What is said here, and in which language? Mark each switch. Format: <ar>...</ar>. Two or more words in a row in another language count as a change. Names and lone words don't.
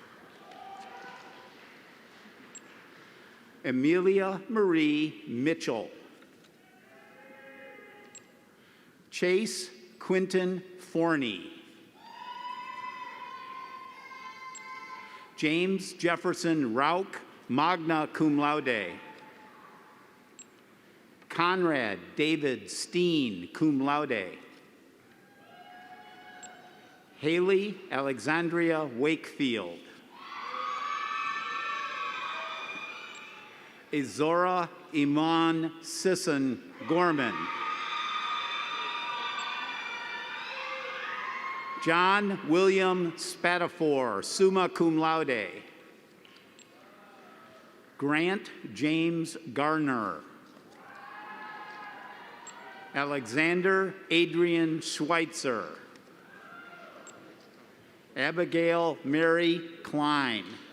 <en>Amelia Marie Mitchell. Chase Quinton Forney. James Jefferson Rauch,</en> <la>magna cum laude.</la> <en>Conrad David Steen,</en> <la>cum laude.</la> <en>Haley Alexandria Wakefield. Azora Iman Sisson Gorman. John William Spatafor,</en> <la>summa cum laude.</la> <en>Grant James Garner. Alexander Adrian Schweitzer. Abigail Mary Klein.</en>